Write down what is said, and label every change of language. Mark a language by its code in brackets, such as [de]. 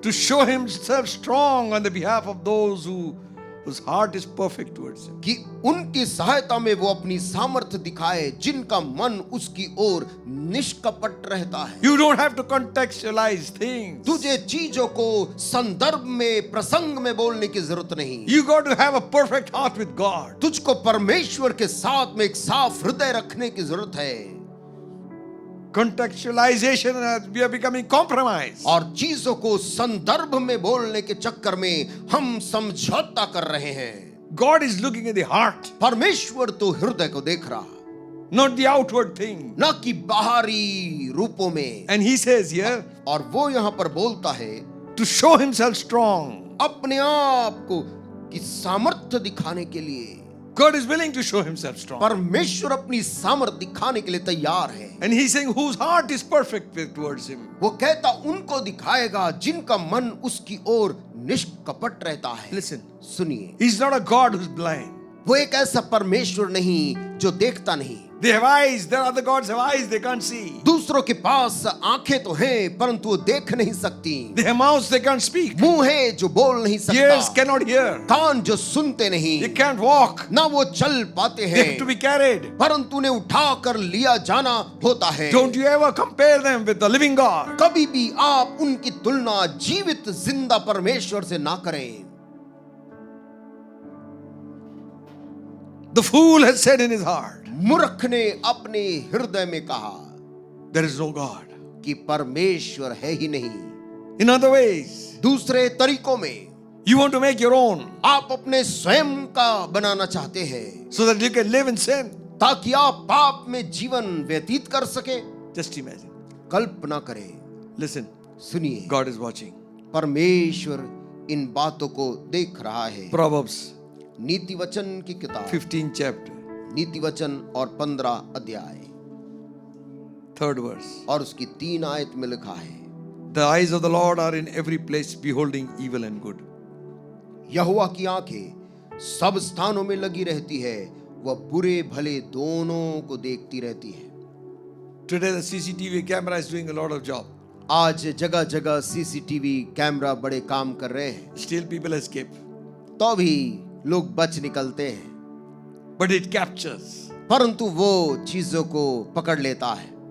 [en] to show himself strong on the behalf of those whose heart is perfect towards him. [hi] कि उनकी सहायता में वो अपनी सामर्थ्य दिखाए जिनका मन उसकी ओर निष्कपट रहता है। [en] You don't have to contextualize things. [hi] तुझे चीजों को संदर्भ में प्रसंग में बोलने की जरूरत नहीं। [en] You got to have a perfect heart with God. [hi] तुझको परमेश्वर के साथ में एक साफ हृदय रखने की जरूरत है। [en] Contextualization, we are becoming compromised. [hi] और चीजों को संदर्भ में बोलने के चक्कर में हम समझौता कर रहे हैं। [en] God is looking at the heart, [hi] परमेश्वर तो हृदय को देख रहा, [en] not the outward thing. [hi] न कि बाहरी रूपों में। [en] And he says here, [hi] और वो यहाँ पर बोलता है [en] to show himself strong. [hi] अपने आप को की सामर्थ्य दिखाने के लिए। [en] God is willing to show himself strong. [hi] परमेश्वर अपनी सामर्थ्य दिखाने के लिए तैयार है। [en] And he's saying whose heart is perfect towards him. [hi] वो कहता उनको दिखाएगा जिनका मन उसकी ओर निष्कपट रहता है। [en] Listen, [hi] सुनिए, [en] he's not a God who's blind. [hi] वो एक ऐसा परमेश्वर नहीं जो देखता नहीं। [en] They have eyes, there are other gods have eyes, they can't see. [hi] दूसरों के पास आंखें तो हैं परंतु वो देख नहीं सकती। [en] They have mouths, they can't speak. [hi] मुंह है जो बोल नहीं [en] Ears [hi] सकता, [en] cannot hear. [hi] कान जो सुनते नहीं, [en] They can't walk. [hi] ना वो चल पाते [en] They have to [hi] हैं, [en] be carried. [hi] परंतु उन्हें उठा कर लिया जाना होता है। [en] Don't you ever compare them with the living God. [hi] कभी भी आप उनकी तुलना जीवित जिंदा परमेश्वर से ना करें। [en] The fool has said in his heart, [hi] मूर्ख ने अपने हृदय में कहा [en] there is no God. [hi] कि परमेश्वर है ही नहीं। [en] In other ways, [hi] दूसरे तरीकों में [en] you want to make your own [hi] आप अपने स्वयं का बनाना चाहते हैं [en] so that you can live in sin. [hi] ताकि आप पाप में जीवन व्यतीत कर सके। [en] Just imagine. [hi] कल्पना करें, [en] Listen, [hi] सुनिए, [en] God is watching. [hi] परमेश्वर इन बातों को देख रहा है। [en] Proverbs [hi] नीति वचन की किताब [en] 15 chapter, [hi] नीति वचन और 15 अध्याय [en] 3rd verse. [hi] और उसकी 3 आयत में लिखा है, [en] The eyes of the Lord are in every place, beholding evil and good. [hi] यहोवा की आंखें सब स्थानों में लगी रहती है, वह बुरे भले दोनों को देखती रहती है। [en] Today the CCTV camera is doing a lot of job. [hi] आज जगह जगह सीसीटीवी कैमरा बड़े काम कर रहे हैं, [en] Still people escape. [hi] तो भी लोग बच निकलते हैं, [en] But it captures. [hi] परंतु वो चीजों को पकड़ लेता है।